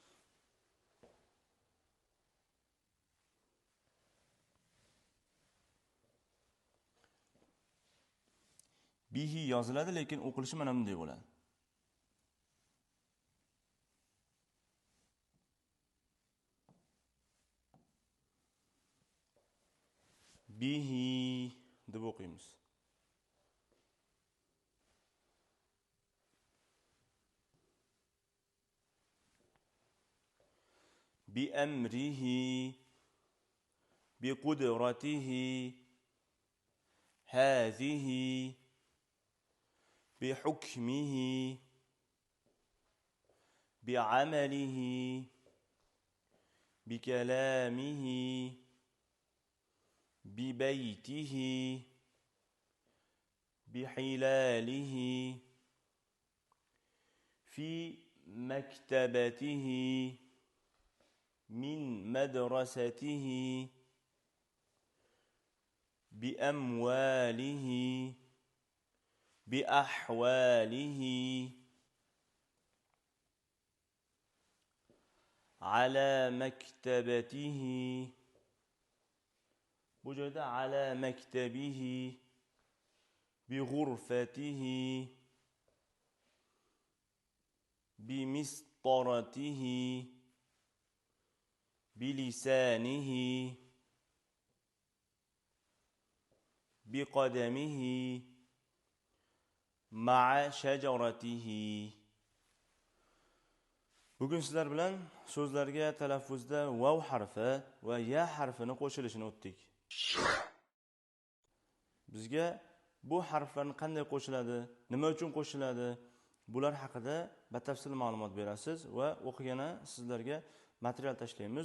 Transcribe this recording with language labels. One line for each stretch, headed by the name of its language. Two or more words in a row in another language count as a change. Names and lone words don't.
Uzbek: Bihi yoziladi, lekin o'qilishi mana bunday bo'ladi. Bihi deb o'qiymiz.
Arabic: بأمره، بقدرته، هذه، بحكمه، بعمله, بكلامه, ببيته بحلاله في مكتبته من مدرسته بأمواله بأحواله على مكتبته.
Uzbek: Bu joyda
Arabic: على مكتبه، بغرفته، بمسطرته، بلسانه، بقدمه، مع شجرته.
Uzbek: Bugun sizlar bilan so'zlarga talaffuzda vav harfi va ya harfini qo'shilishini o'tdik. Bizga bu harflarni qanday qo'shiladi, nima uchun qo'shiladi, bular haqida batafsil ma'lumot berasiz va o'qigani sizlarga material tashlaymiz.